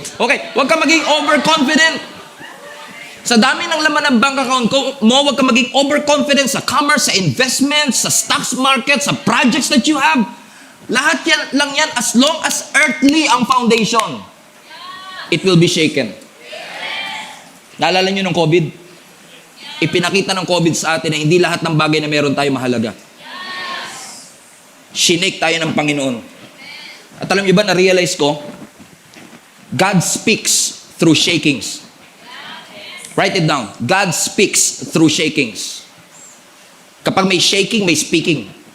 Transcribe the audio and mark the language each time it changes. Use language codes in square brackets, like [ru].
[tl] Okay, huwag kang maging overconfident. Sa dami ng laman ng bank account mo, huwag kang maging overconfident sa commerce, sa investments, sa stocks market, sa [en] projects that you have. [tl] Lahat yan lang yan as long as earthly ang foundation. [en] It will be shaken. [tl] Naalala nyo ng COVID? Ipinakita ng COVID sa atin na hindi lahat ng bagay na meron tayo mahalaga. Shinake tayo ng Panginoon. At alam niyo ba, na-realize ko, [en] God speaks through shakings. Write it down. God speaks through shakings. [tl] Kapag may shaking, may speaking.